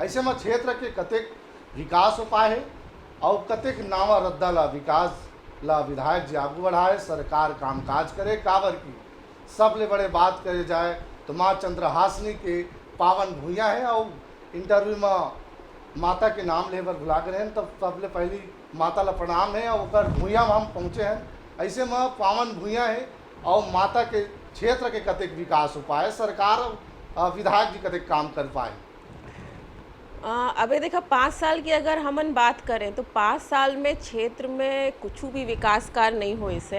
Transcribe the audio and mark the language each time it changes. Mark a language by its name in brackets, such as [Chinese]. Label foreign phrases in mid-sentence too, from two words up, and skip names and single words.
[Chhattisgarhi] ऐसे में क्षेत्र के कतेक विकास उपाय है और कतेक नावा रद्दा ला विकास ला विधायक जी आगू बढ़ाए, सरकार कामकाज करे। काबर की सबले बड़े बात करे जाए तो माँ चंद्रहासिनी के पावन भूया है। और इंटरव्यू में माता के नाम ले बर बुला कर हैं, तब सबले पहली माता ला प्रणाम है और ओकर भूया में हम पहुँचे हैं। ऐसे में पावन भूया है और माता के क्षेत्र के कतेक विकास हो पाए, सरकार विधायक जी कतेक काम कर पाए। अबे देखा 5 साल की अगर हमन बात करें तो 5 साल में क्षेत्र में कुछ भी विकास कार्य नहीं हुए से।